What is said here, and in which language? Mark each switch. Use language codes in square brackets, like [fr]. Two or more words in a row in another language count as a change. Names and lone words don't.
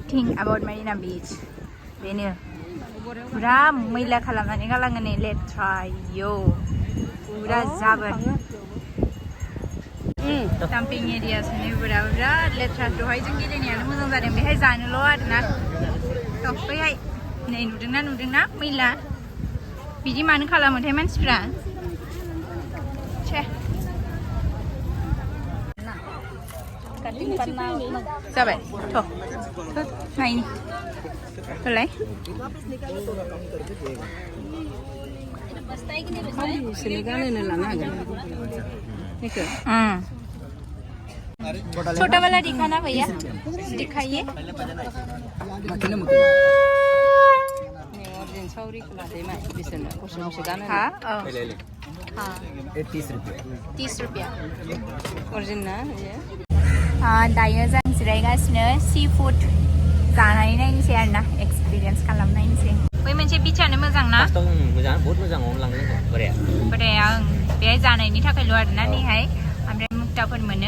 [en] thing about [brx] Marina Beach बेनो पुरा मैला खालामनानै गालाङो नै लेथ्रायो पुरा जाबोर [en] dumping area [brx] सोनायफोरा बिराद लेथ्रा दहाय जों गेलेनायानो मोजां जादों बेहाय जानोल' आरोना थ' बैहाय नै नुदोंना मैला बिदि मानो खालामोथाय मानसिफ्रा छे जाबाय थ' नायनि होलाय [hi] छोटा वाला दिखाना भैया दिखाइए [brx] हाँ हाँ 30 रुपया दायो जों जिरायगासिनो [en] sea food [brx] जानानै नायनोसै आरोना एक्सपिरियेन्स खालामनायनोसै बै मोनसे बिचानो मोजां ना मोजां बहुत मोजां लांदों बोराया बेहाय जानायनि थाखायल' आरोना नैहाय ओमफ्राय मुक्ताफोर मोनो